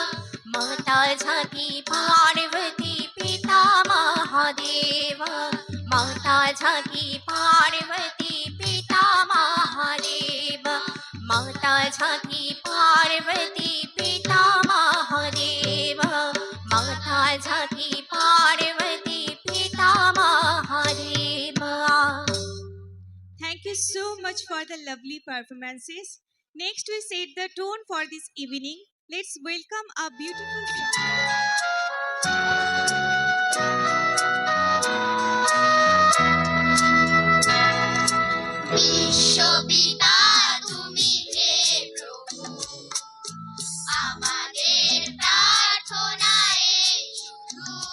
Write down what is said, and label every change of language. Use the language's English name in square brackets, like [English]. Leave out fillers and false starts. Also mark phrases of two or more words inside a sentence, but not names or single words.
[Hindi] माता झाकी पार्वती पिता महादेवा, माता झाकी पार्वती पिता महादेवा, माता झाकी पार्वती पिता महादेवा, माता झाकी पार्वती पिता महादेवा। [English] Thank you so much for the lovely performances. Next, we set the tone for this evening. Let's welcome a beautiful song. [Bangla] বিশ্বপিতা তুমি হে প্রভু আমাদের প্রার্থনায় শুধু